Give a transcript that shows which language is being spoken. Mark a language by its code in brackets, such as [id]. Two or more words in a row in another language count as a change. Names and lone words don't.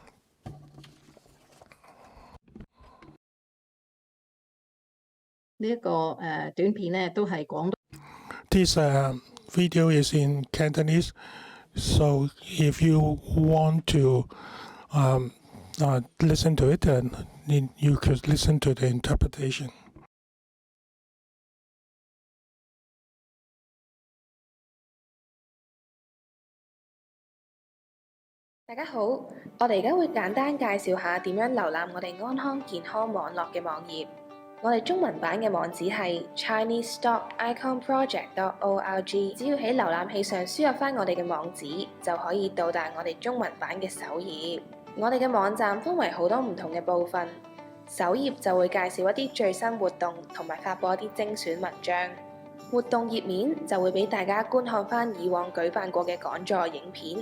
[en] This video is in Cantonese, so if you want to listen to it, then you could listen to the interpretation. [yue] 大家好，我哋而家會簡單介紹下點樣瀏覽我哋安康健康網絡嘅網頁。我哋中文版嘅網址係 chinese.iconproject.org。只要喺瀏覽器上輸入返我哋嘅網址，就可以到達我哋中文版嘅首頁。我哋嘅網站分為好多唔同嘅部分。首頁就會介紹一啲最新活動，同埋發布一啲精選文章。活動頁面就會俾大家觀看返以往舉辦過嘅講座影片。